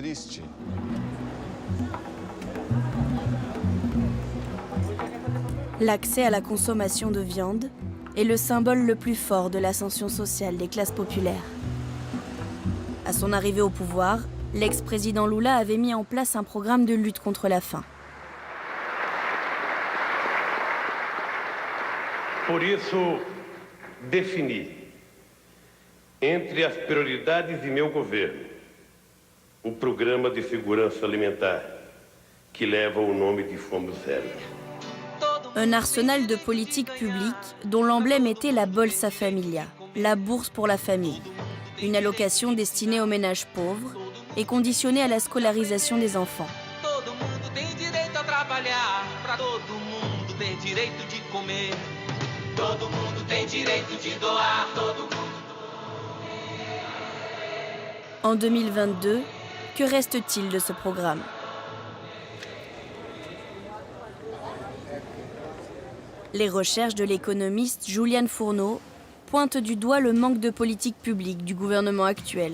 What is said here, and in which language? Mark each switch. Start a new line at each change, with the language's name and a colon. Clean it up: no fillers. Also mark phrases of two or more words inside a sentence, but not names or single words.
French: L'accès à la consommation de viande est le symbole le plus fort de l'ascension sociale des classes populaires. À son arrivée au pouvoir, l'ex-président Lula avait mis en place un programme de lutte contre la faim.
Portuguese: Por isso, defini, entre as prioridades de meu governo, o Programa de Segurança Alimentar, que leva o nome de Fome Zero.
French: Un arsenal de politiques publiques dont l'emblème était la Bolsa Familia, la bourse pour la famille, une allocation destinée aux ménages pauvres et conditionnée à la scolarisation des enfants.
Portuguese: Todo mundo tem direito a trabalhar, pra todo mundo tem direito de comer. Todo mundo tem direito de doar, todo mundo.
French: En 2022, que reste-t-il de ce programme? Les recherches de l'économiste Julian Furno pointent du doigt le manque de politique publique du gouvernement actuel.